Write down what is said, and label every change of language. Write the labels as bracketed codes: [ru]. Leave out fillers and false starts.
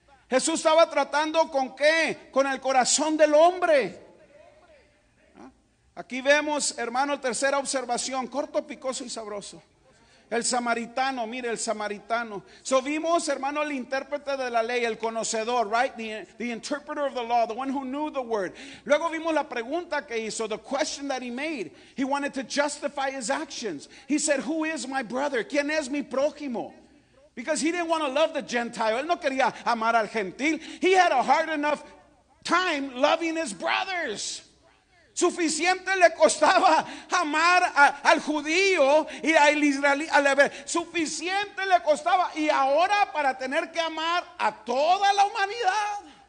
[es] Jesús estaba tratando ¿con qué? Con el corazón del hombre. Aquí vemos, hermano, tercera observación, corto, picoso y sabroso. El samaritano, mire el samaritano. Vimos, hermano, el intérprete de la ley, el conocedor, right? [en] The interpreter of the law, the one who knew the word. [es] Luego vimos la pregunta que hizo, [en] the question that he made. He wanted to justify his actions. He said, who is my brother? [es] ¿Quién es mi prójimo? [en] Because he didn't want to love the Gentile. [es] Él no quería amar al gentil. [en] He had a hard enough time loving his brothers. [es] Suficiente le costaba amar al judío y al israelí. Suficiente le costaba. Y ahora para tener que amar a toda la humanidad.